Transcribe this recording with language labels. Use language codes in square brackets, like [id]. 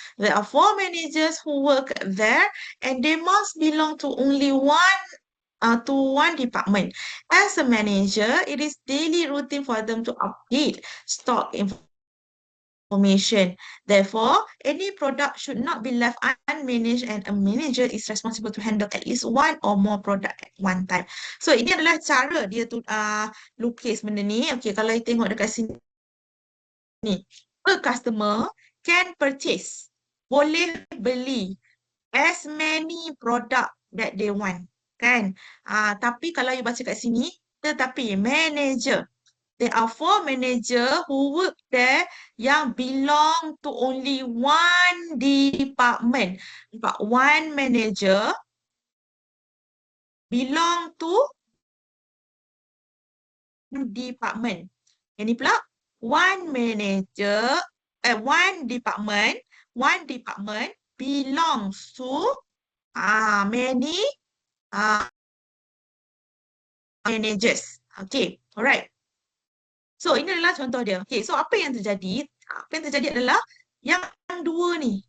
[en] There are 4 managers who work there and they must belong to only one department. As a manager, it is daily routine for them to update stock information. Therefore, any product should not be left unmanaged and a manager is responsible to handle at least one or more product at one time. [ms] So, ini adalah cara dia tu lukis benda ni. [en] Okay, [ms] kalau [en] you [ms] tengok dekat sini, [en] a customer can purchase, [ms] boleh beli [en] as many product that they want. Kan? [ms] Tapi kalau you baca kat sini, tetapi manager. [en] There are 4 manager who work there [ms] yang [en] belong to only one department. But one manager belong to department. [ms] Ini pula [en] one manager, one department belongs to many managers. Okay, alright. [ms] So, ini adalah contoh dia. Okay, so apa yang terjadi? Apa yang terjadi adalah yang dua ni.